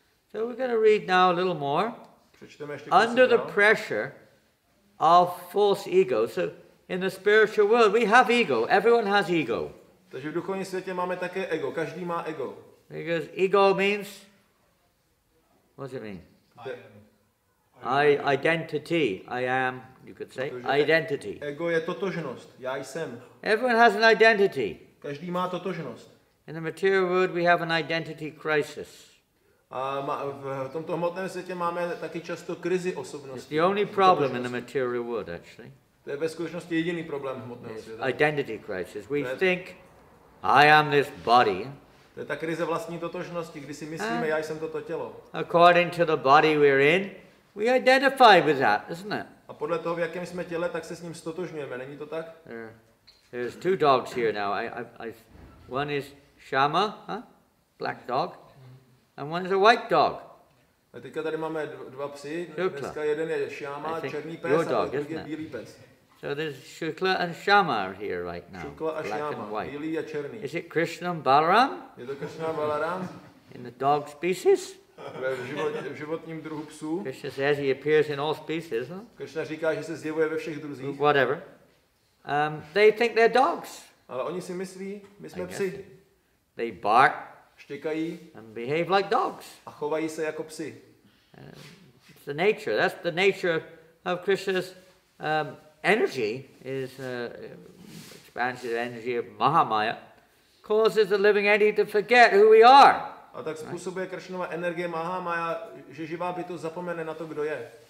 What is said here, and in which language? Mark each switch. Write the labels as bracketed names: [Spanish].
[English] So we're going to read now a little more. [Czech] Přečteme ještě [English] Under the pressure of false ego. So in the spiritual world we have ego. Everyone has ego. [Czech] Takže v duchovním světě máme také ego. Každý má ego. [English] Because ego means, what does it mean? Identity. I am, you could say, identity. [Czech] Ego je totožnost. Já jsem. [English] Everyone has an identity. [Czech] Každý má totožnost. [English] In the material world we have an identity crisis. [Czech] A v tomto hmotném světě máme taky často krizi osobnosti. [English] It's the only problem in the material world, actually. [Czech] To je ve skutečnosti jediný problém hmotného světa. [English] Identity crisis. We think, I am this body. [Czech] To je ta krize vlastní totožnosti, kdy si myslíme, já jsem toto tělo. [English] According to the body we're in, we identify with that, isn't it? [Czech] A podle toho, v jakém jsme těle, tak se s ním stotožňujeme, není to tak? [English] There's two dogs here now. One is Shama, black dog, and one is a white dog. [Czech] A teďka tady máme dva psy. Dneska jeden je Shama, černý pes, a druhý je bílý pes. [English] So there's Shukla and Shama are here right now. [Czech] Shukla a Shama, bílý a černý. [English] Is it Krishna and Balaram? [Czech] Je to Krishna a Balaram? [English] In the dog species? [Czech] V životním druhu psů. [English] Krishna says he appears in all species. Huh? [Czech] Krishna říká, že se zjevuje ve všech druzích. [English] Whatever. They think they're dogs. [Czech] Ale oni si myslí, my jsme psi. [English] They bark. [Czech] Štěkají. [English] And behave like dogs. A chovají se jako psi. It's the nature. That's the nature of Krishna's energy. Is expansive energy of Mahamaya causes the living entity to forget who we are. [Czech] A tak způsobuje Krishnova energie Mahamaya, že živá bytost zapomene na to, kdo je.